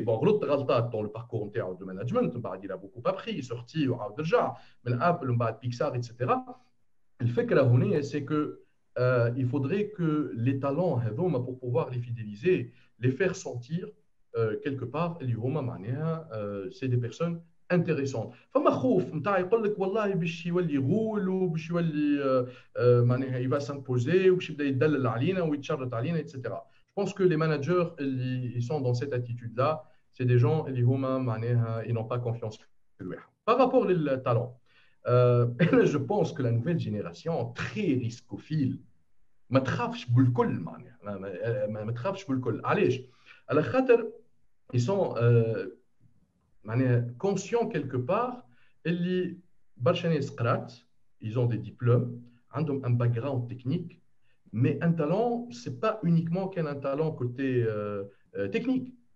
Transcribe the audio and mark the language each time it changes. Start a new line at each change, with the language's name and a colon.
French: Bon,
Arabic: غلط غلطات
French: dans le parcours de management, il a beaucoup appris, il est sorti
Arabic: وعاود رجع من
French: Apple
Arabic: ومن بعد
French: Pixar, etc. الفكرة هنا c'est que il faudrait que les talents pour pouvoir les fidéliser, les faire sentir quelque part
Arabic: اللي هما معناها
French: c'est des personnes intéressantes.
Arabic: فما خوف نتاع يقول لك والله باش يولي غول وباش يولي معناها
French: il va s'imposer
Arabic: وباش يبدا يدلل علينا ويتشرط علينا etc.
French: Je pense que les managers ils sont dans cette attitude là, c'est des gens
Arabic: اللي هما معناها
French: ils n'ont pas confiance
Arabic: في الواحد.
French: Par rapport au talent, je pense que la nouvelle génération très riscophile
Arabic: ما تخافش بالكل معناها ما تخافش بالكل علاش على خاطر
French: ils sont معناها conscients quelque part
Arabic: اللي برشا ناس قرات
French: ils ont des diplômes
Arabic: عندهم
French: un background technique mais un talent c'est pas uniquement qu'un talent côté technique.